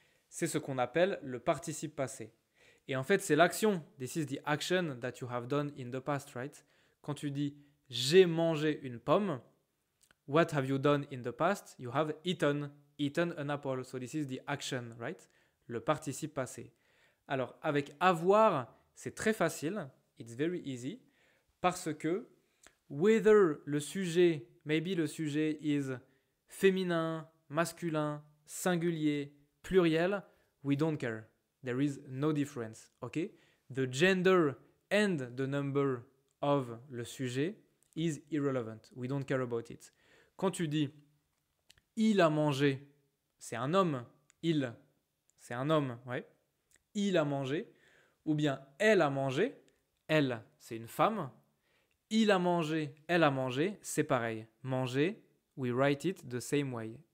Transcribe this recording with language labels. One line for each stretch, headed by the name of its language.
French: C'est ce qu'on appelle le participe passé. Et en fait, c'est l'action.
English: This is the action that you have done in the past, right?
French: Quand tu dis j'ai mangé une pomme,
English: what have you done in the past? You have eaten an apple. So this is the action, right?
French: Le participe passé. Alors, avec avoir, c'est très facile.
English: It's very easy.
French: Parce que
English: whether le sujet, maybe le sujet is féminin, masculin, singulier, pluriel, we don't care. There is no difference. Okay? The gender and the number of le sujet is irrelevant. We don't care about it.
French: Quand tu dis il a mangé, c'est un homme. Il, c'est un homme. Ouais. Il a mangé. Ou bien elle a mangé. Elle, c'est une femme. Il a mangé, elle a mangé, c'est pareil.
English: Manger, we write it the same way.